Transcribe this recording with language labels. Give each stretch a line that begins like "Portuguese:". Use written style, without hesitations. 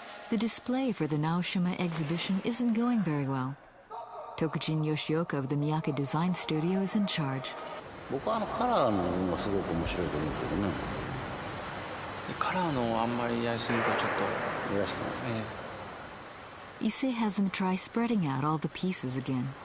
English: The display for the Naoshima exhibition isn't going very well. Tokujin Yoshioka of the Miyake Design Studio is in charge.
Japanese: 僕はカラーのがすごく面白いと思うけどね。カラーのあんまりやりすぎるとちょっと。よろしくない。
English: Issey has him try spreading out all the pieces again.